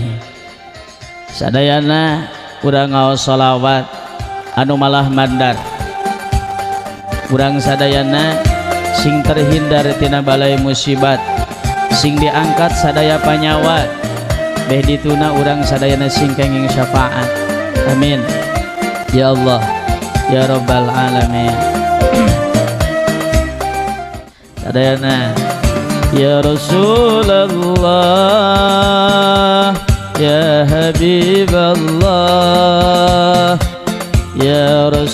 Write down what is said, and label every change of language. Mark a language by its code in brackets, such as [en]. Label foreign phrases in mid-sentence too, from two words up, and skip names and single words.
[su] Sadayana urang ngaos shalawat anu malah mandar. Urang sadayana sing terhindar tina balai musibat, sing diangkat sadaya panyawa, beh dituna urang sadayana sing kenging syafaat. [ar] آمين يا الله يا رب العالمين. Sadayana يا رسول الله يا حبيب الله يا